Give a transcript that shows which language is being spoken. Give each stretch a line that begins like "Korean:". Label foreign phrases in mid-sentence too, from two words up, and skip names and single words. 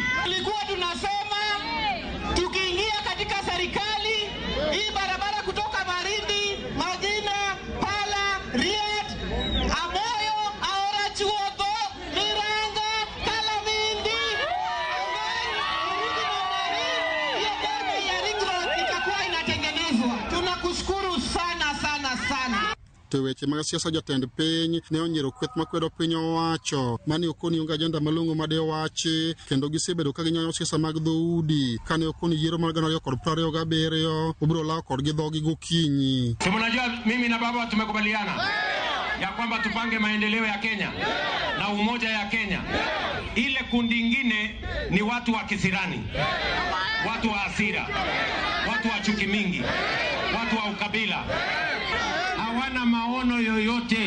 Swahili: Tulikuwa tunasema tukiingia katika serikali hii barabara kutoka Marindi, Magina, Pala, Riat, Amoyo, Aora Chuoto, Miranga, Kalamindi, hiyo barabara ya Ring Road itakuwa inatengenezwa. Tunakushukuru sana sana sana.
Luo (Kenya and Tanzania): To weche mag siasa jatend piny ne onyiero kweth makwedo piny owacho mane okoni onge agenda malong'o made owachi kendo gisebedo ka ginyoyo siasa mag dhoudi kane okoni yiero mar 2027 obiro lawo kodgi dhogi gokinyi.
Swahili: Mnajua mimi na baba tumekubaliana ya kwamba tupange maendeleo ya Kenya na umoja ya Kenya. Ile kundi ingine ni watu wa kisirani, watu wa hasira, watu wa chuki mingi, watu wa ukabila. Hawana maono yoyote.